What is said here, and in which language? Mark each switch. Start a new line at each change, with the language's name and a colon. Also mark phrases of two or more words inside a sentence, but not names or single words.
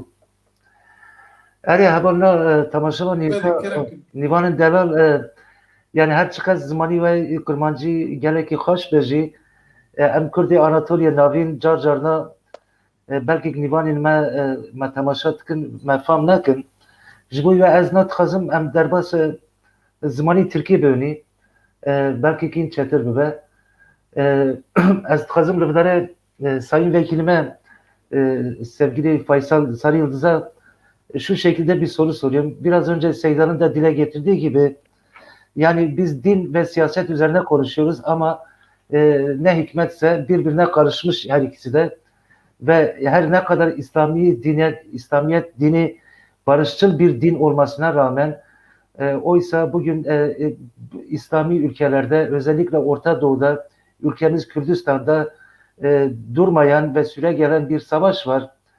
Kurdish: Erê hevalna temaşavan nîvanên delal yani her çiqas zimanî ve kurmancî gelekî xweş be jî em Kurdê Anatolya navîn car carna belkî nîvanên me temaşa dikin me fam nekin. Ji bo we ez nadixwazim em derbas zimanî Tirkî bibînî belkî kîn çetir bibe. Ez dixwazim li vidare
Turkish: sayın vekilime sevgili Faysal Sarı Yıldız'a şu şekilde bir soru soruyorum. Biraz önce Seydan'ın da dile getirdiği gibi yani biz din ve siyaset üzerine konuşuyoruz ama ne hikmetse birbirine karışmış her ikisi de ve her ne kadar İslamiyet dini barışçıl bir din olmasına rağmen oysa bugün İslami ülkelerde özellikle Orta Doğu'da ülkemiz Kürdistan'da durmayan ve süregelen bir savaş var.